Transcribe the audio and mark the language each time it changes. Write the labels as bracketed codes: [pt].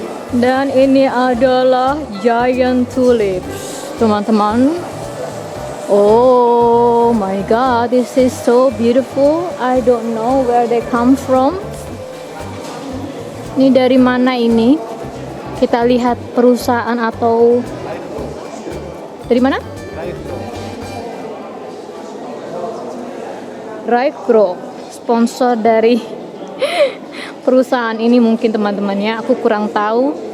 [id] Dan ini adalah giant tulips, teman-teman. [en] Oh my god, this is so beautiful. I don't know where they come from. [id] Ini dari mana ini? Kita lihat perusahaan atau dari mana? Raikro, sponsor dari perusahaan ini mungkin teman-teman ya. Aku kurang tahu.